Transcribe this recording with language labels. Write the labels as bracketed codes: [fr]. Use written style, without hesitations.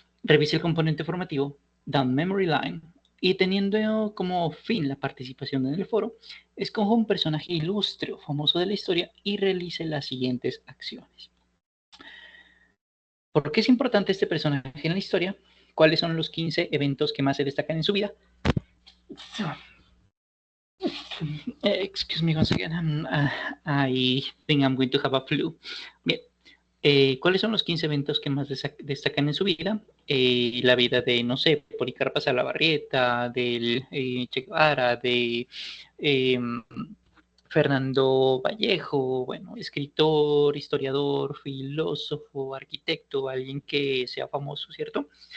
[es] Revise el componente formativo, Down Memory Line, y teniendo como fin la participación en el foro, escoja un personaje ilustre o famoso de la historia y realice las siguientes acciones. ¿Por qué es importante este personaje en la historia? ¿Cuáles son los 15 eventos que más se destacan en su vida? [en] Excuse me once again, I think I'm going to have a flu. [es] Bien, ¿cuáles son los 15 eventos que más destacan en su vida? La vida de, no sé, Policarpa Salabarrieta, del Che Guevara, de eh, Fernando Vallejo, bueno, escritor, historiador, filósofo, arquitecto, alguien que sea famoso, ¿cierto?